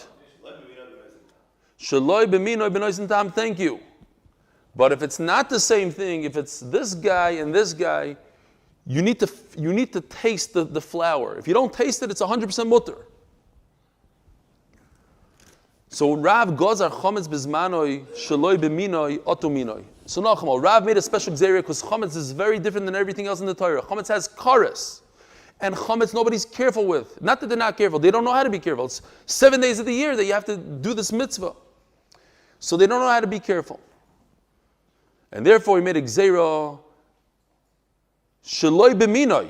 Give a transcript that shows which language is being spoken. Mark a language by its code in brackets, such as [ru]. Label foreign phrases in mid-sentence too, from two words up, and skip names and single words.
[he] Shaloi b'minoi b'noisen tam. [en] Thank you. But if it's not the same thing, if it's this guy and this guy, you need to taste the flour. If you don't taste it, it's 100% mutter. [he] So Rav gozar chometz bizmanoi shaloi b'minoi otu minoi. [en] So Nachmal, Rav made a special gzeira because chometz is very different than everything else in the Torah. Chometz has kares. And chametz nobody's careful with. Not that they're not careful, they don't know how to be careful. It's 7 days of the year that you have to do this mitzvah. So they don't know how to be careful. And therefore he made a gzeira, [he] shaloi b'minoi.